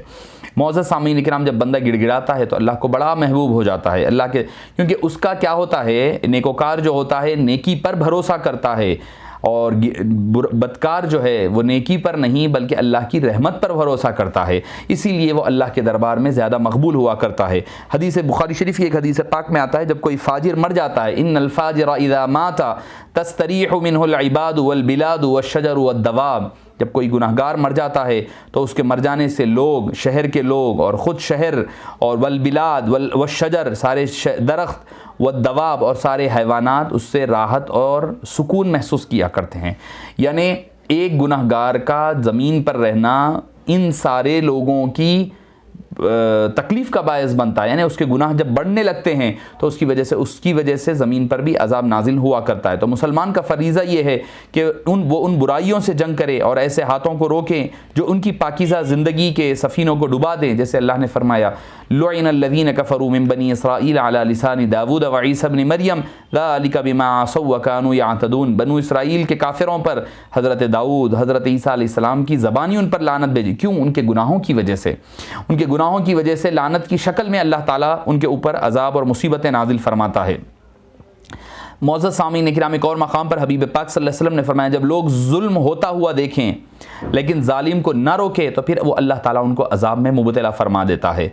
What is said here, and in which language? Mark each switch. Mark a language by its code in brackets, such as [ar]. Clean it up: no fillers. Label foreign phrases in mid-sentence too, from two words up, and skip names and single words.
[ur] معزز سامعین کرام، جب بندہ گڑگڑاتا ہے تو اللہ کو بڑا محبوب ہو جاتا ہے اللہ کے، کیونکہ اس کا کیا ہوتا ہے، نیکوکار جو ہوتا ہے نیکی پر بھروسہ کرتا ہے، اور بدکار جو ہے وہ نیکی پر نہیں بلکہ اللہ کی رحمت پر بھروسہ کرتا ہے، اسی لیے وہ اللہ کے دربار میں زیادہ مقبول ہوا کرتا ہے. حدیث بخاری شریف کی ایک حدیث پاک میں آتا ہے جب کوئی فاجر مر جاتا ہے, [ar] إن الفاجر إذا مات تستريح منه العباد والبلاد والشجر والدواب, [ur] جب کوئی گناہگار مر جاتا ہے تو اس کے مر جانے سے لوگ، شہر کے لوگ اور خود شہر، اور [ar] والبلاد والشجر [ur] سارے درخت، والدواب اور سارے حیوانات اس سے راحت اور سکون محسوس کیا کرتے ہیں. یعنی ایک گناہگار کا زمین پر رہنا ان سارے لوگوں کی تکلیف کا باعث بنتا ہے، یعنی اس کے گناہ جب بڑھنے لگتے ہیں تو اس کی وجہ سے زمین پر بھی عذاب نازل ہوا کرتا ہے. تو مسلمان کا فریضہ یہ ہے کہ وہ ان برائیوں سے جنگ کرے اور ایسے ہاتھوں کو روکیں جو ان کی پاکیزہ زندگی کے سفینوں کو ڈبو دیں. جیسے اللہ نے فرمایا, [ar] لعن الذين كفروا من بني إسرائيل على لسان داود وعيسى ابن مريم ذلك بما عصوا وكانوا يعتدون. [ur] بنو اسرائیل کے کافروں پر حضرت داؤد، حضرت عیسیٰ علیہ السلام کی زبانی ان پر لعنت بھیجی. کیوں؟ ان کے گناہوں کی وجہ سے. ان کے گناہوں کی وجہ سے لعنت کی شکل میں اللہ تعالیٰ ان کے اوپر عذاب اور مصیبتیں نازل فرماتا ہے. موجود سامعین کرام، ایک اور مقام پر حبیب پاک [ar] صلى الله عليه وسلم [ur] نے فرمایا، جب لوگ ظلم ہوتا ہوا دیکھیں لیکن ظالم کو نہ روکے تو پھر وہ اللہ تعالیٰ ان کو عذاب میں مبتلا فرما دیتا ہے.